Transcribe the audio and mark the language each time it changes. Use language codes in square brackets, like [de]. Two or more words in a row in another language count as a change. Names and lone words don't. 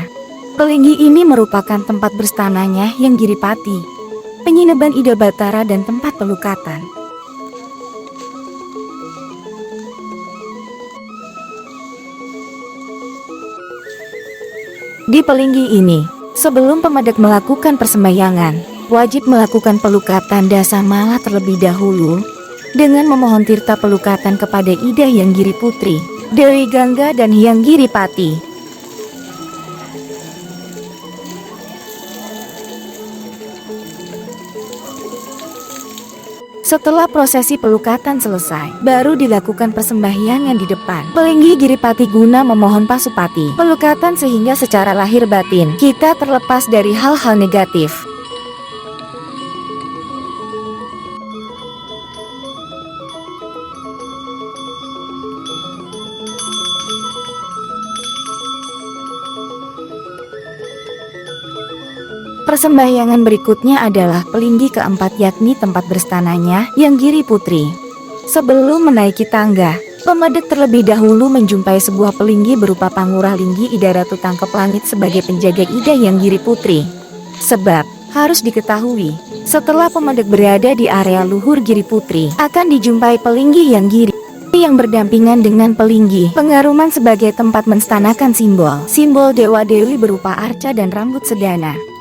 [id] Pelinggi ini merupakan tempat berstananya Hyang Giripati, penyineban Ida Batara dan tempat pelukatan. Di Pelinggi ini, sebelum pemedak melakukan persembahyangan, wajib melakukan pelukatan dasa mala terlebih dahulu dengan memohon tirta pelukatan kepada Ida Hyang Giriputri, Dewi Gangga dan Hyang Giripati. Setelah prosesi pelukatan selesai, baru dilakukan persembahyangan di depan Pelinggi Giripati guna memohon pasupati pelukatan sehingga secara lahir batin kita terlepas dari hal-hal negatif. Persembahyangan berikutnya adalah Pelinggi keempat, yakni tempat berstananya Hyang Giriputri. Sebelum menaiki tangga, pemedak terlebih dahulu menjumpai sebuah pelinggi berupa Pangurah Linggi Ida Ratu Tangkep Langit sebagai penjaga Ida Hyang Giriputri. Sebab, harus diketahui, setelah pemedak berada di area luhur Giriputri, akan dijumpai pelinggi Hyang Giri yang berdampingan dengan pelinggi pengaruman sebagai tempat menstanakan simbol dewa dewi berupa arca dan rambut sedana.